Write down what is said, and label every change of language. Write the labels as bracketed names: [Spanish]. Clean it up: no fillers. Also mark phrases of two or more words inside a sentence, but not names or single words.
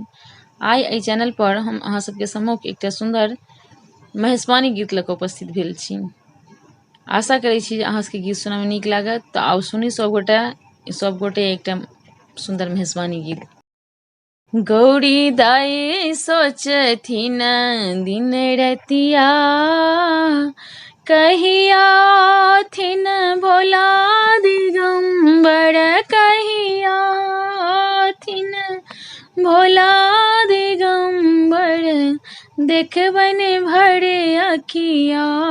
[Maithili] आइ एहि चैनल पर हम अहाँ सबके सम्मुख एकटा सुंदर महेशवाणी गीत लऽ कऽ उपस्थित भेल छी। आशा करै छी जे अहाँ सबके गीत सुनय में नीक लागत। तऽ आउ सुनी सब गोटे एकटा सुंदर महेशवाणी गीत। गौरी दाई सोचथिन दिन रतिया कहिया थिन भोला दिगंबर कहिया थिन भोला दिगंबर देखबन भर अखिया।